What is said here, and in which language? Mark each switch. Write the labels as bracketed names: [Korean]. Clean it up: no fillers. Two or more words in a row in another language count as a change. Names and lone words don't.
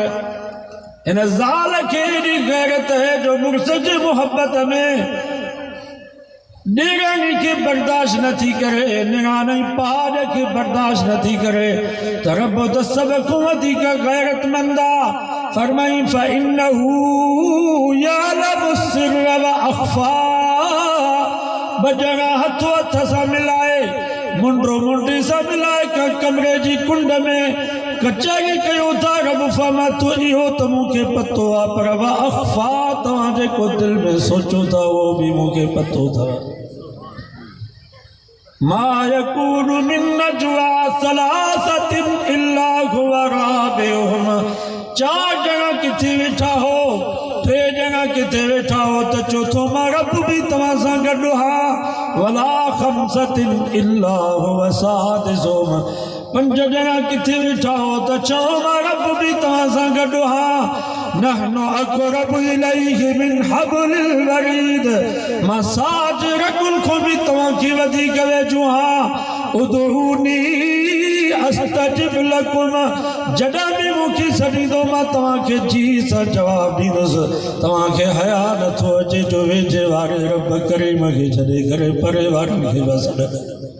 [Sindhi] हिन ज़ाल खे एॾी गैरत है जो मुड़ुस जी मोहब्बत में ॾेराणी खे बर्दाश्त नथी करे, निणान पहाड़ खे बर्दाश्त नथी करे त रब त सभ खां वधीक गैरतमंद आ। फरमाई [Arabic] فإنه يعلم السر وأخفى, [Sindhi] बजणा हथो हथ सां मिलाए, मुंडो मुंडी सां मिलाए कमरे जी कुंड में कचहरी कयो था रब फमा तो इहो त मूंखे पतो आहे पर [Arabic] وأخفى [Sindhi] तव्हां जेको दिल में सोचो था उहो बि मूंखे पतो अथव। [Arabic] ما يكون من نجوى ثلاثة إلا هو رابعهم, [Sindhi] चार ॼणा किथे वेठा हो, टे ॼणा किथे वेठा हो त चौथो मां रब बि तव्हां सां गॾु हा। [Arabic] ولا خمسة إلا هو سادسهم, [Sindhi] पंज ॼणा किथे वेठा हो त छहों मां रब बि तव्हां सां गॾु हा। [Arabic] نحن أقرب إليه من حبل الوريد, [Sindhi] मां साज रगुल खां बि तव्हांखे वधीक वेझो हा। [Arabic] ادعوني أستجب لكم, [Sindhi] जॾहिं बि मूंखे सॾींदो मां तव्हांखे जी सां जवाबु ॾींदुसि। तव्हांखे हया नथो अचे जो वेझे वारे रब करीम खे छॾे करे परे वारनि खे बसि ॾ।